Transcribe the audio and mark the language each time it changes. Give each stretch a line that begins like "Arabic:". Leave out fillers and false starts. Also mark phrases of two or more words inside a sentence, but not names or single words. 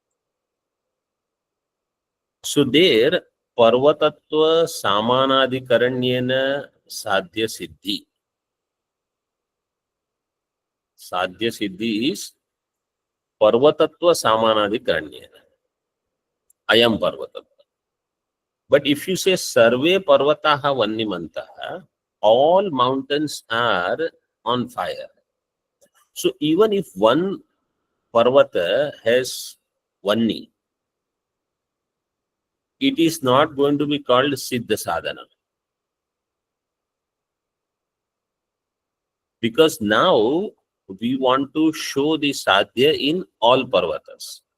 English: So there,
Sanskrit: पर्वतत्व समानाधिकरण्येन साध्य सिद्धि. साध्य सिद्धि is पर्वतत्व समानाधिकरण्येन. अयं पर्वतत्व.
English: But if you say
Sanskrit: सर्वे पर्वताः वह्निमन्तः,
English: all mountains are on fire. So even if one Parvata has Vanni, it is not going to be called
Sanskrit: सिद्ध साधन.
English: Because now we want to show the Sadhya in all Parvatas.